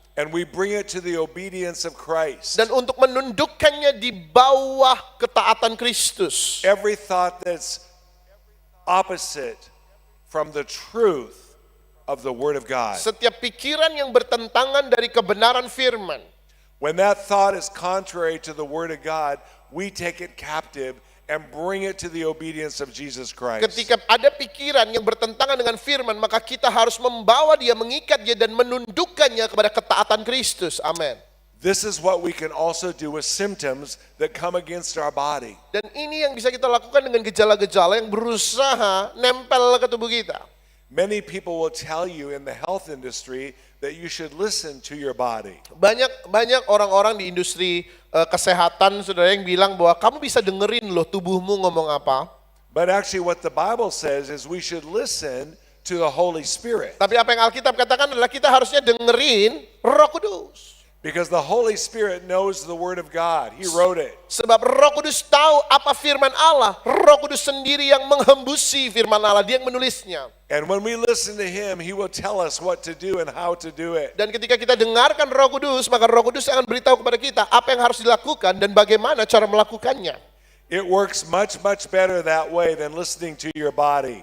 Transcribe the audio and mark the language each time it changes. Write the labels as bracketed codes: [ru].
[en] And we bring it to the obedience of Christ. [id] Dan untuk menundukkannya di bawah ketaatan Kristus. [en] Every thought that's opposite from the truth of the Word of God. [id] Setiap pikiran yang bertentangan dari kebenaran firman. [en] When that thought is contrary to the Word of God, we take it captive and bring it to the obedience of Jesus Christ. [id] Ketika ada pikiran yang bertentangan dengan firman, maka kita harus membawa dia, mengikat dia dan menundukkannya kepada ketaatan Kristus. Amin. [en] This is what we can also do with symptoms that come against our body. [id] Dan ini yang bisa kita lakukan dengan gejala-gejala yang berusaha nempel ke tubuh kita. [en] Many people will tell you in the health industry that you should listen to your body. [id] Banyak orang-orang di industri kesehatan, saudara, yang bilang bahwa kamu bisa dengerin loh tubuhmu ngomong apa. [en] But actually what the Bible says is we should listen to the Holy Spirit. [id] Tapi apa yang Alkitab katakan adalah kita harusnya dengerin Roh Kudus. [en] Because the Holy Spirit knows the Word of God. He wrote it. [id] Sebab Roh Kudus tahu apa firman Allah. Roh Kudus sendiri yang menghembusi firman Allah, dia yang menulisnya. [en] And when we listen to Him, He will tell us what to do and how to do it. [id] Dan ketika kita dengarkan Roh Kudus, maka Roh Kudus akan beritahu kepada kita apa yang harus dilakukan dan bagaimana cara melakukannya. [en] It works much better that way than listening to your body.